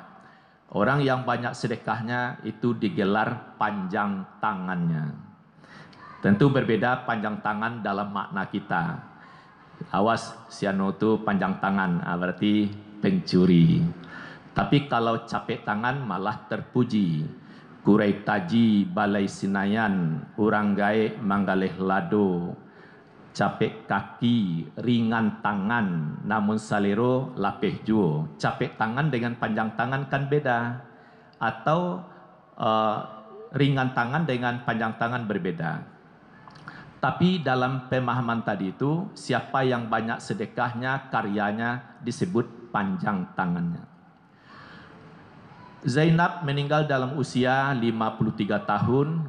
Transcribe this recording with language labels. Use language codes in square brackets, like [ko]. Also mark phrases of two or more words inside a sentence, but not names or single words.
[id] Orang yang banyak sedekahnya itu digelar panjang tangannya. Tentu berbeda panjang tangan dalam makna kita. Awas, siano itu panjang tangan, berarti pencuri. Tapi kalau capek tangan malah terpuji. [min] Kurai taji balai sinayan, urang gae manggaleh lado. Capek kaki, ringan tangan, namun salero lapeh juo. [id] Capek tangan dengan panjang tangan kan beda. Atau ringan tangan dengan panjang tangan berbeda. Tapi dalam pemahaman tadi itu, siapa yang banyak sedekahnya, karyanya disebut panjang tangannya. Zainab meninggal dalam usia 53 tahun.